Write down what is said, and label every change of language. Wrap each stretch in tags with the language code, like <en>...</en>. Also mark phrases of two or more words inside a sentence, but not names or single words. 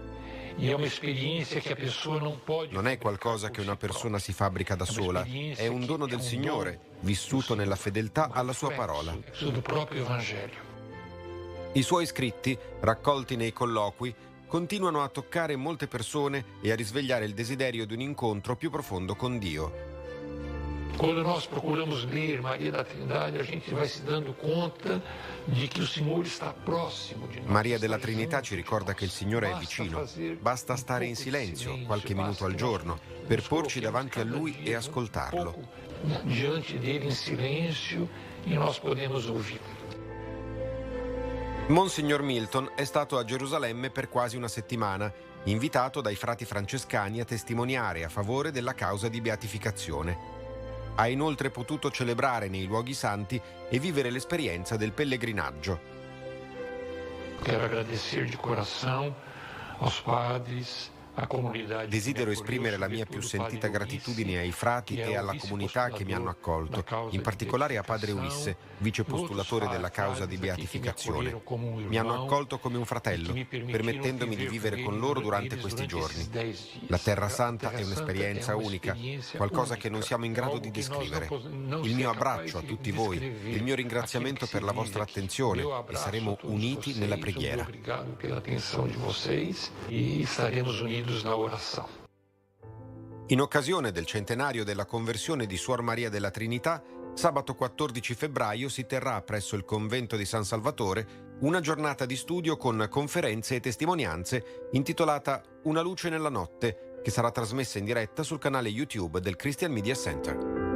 <it>Non è qualcosa che una persona si fabbrica da sola, è un dono del Signore, vissuto nella fedeltà alla sua parola. I suoi scritti, raccolti nei colloqui, continuano a toccare molte persone e a risvegliare il desiderio di un incontro più profondo con Dio.</it> <pt>Quando nós procuramos ler Maria da Trindade, a gente vai se dando conta</pt> <it>di che il Signore sta prossimo di noi. Maria della Trinità ci ricorda che il Signore è vicino. Basta stare in silenzio qualche minuto al giorno per porci davanti a Lui e ascoltarlo.</it> <pt>Diante dele</pt> <it>in silenzio</it> <pt>e nós podemos ouvi-lo.</pt> <it>Monsignor Milton è stato a Gerusalemme per quasi una settimana, invitato dai frati francescani a testimoniare a favore della causa di beatificazione. Ha inoltre potuto celebrare nei luoghi santi e vivere l'esperienza del pellegrinaggio.</it> <pt>Quero agradecer de coração aos padres, à comunidade.</pt> <it>Desidero esprimere la mia più sentita gratitudine ai frati e alla comunità che mi hanno accolto, in particolare a Padre Ulisse, vice postulatore della causa di beatificazione. Mi hanno accolto come un fratello, permettendomi di vivere con loro durante questi giorni. La Terra Santa è un'esperienza unica, qualcosa che non siamo in grado di descrivere. Il mio abbraccio a tutti voi, il mio ringraziamento per la vostra attenzione e saremo uniti nella preghiera.</it> <pt>Obrigado pela atenção de vocês e estaremos unidos na oração.</pt> <it>In occasione del centenario della conversione di Suor Maria della Trinità, sabato 14 febbraio si terrà presso il convento di San Salvatore una giornata di studio con conferenze e testimonianze intitolata Una luce nella notte, che sarà trasmessa in diretta sul canale YouTube del Christian Media Center.</it>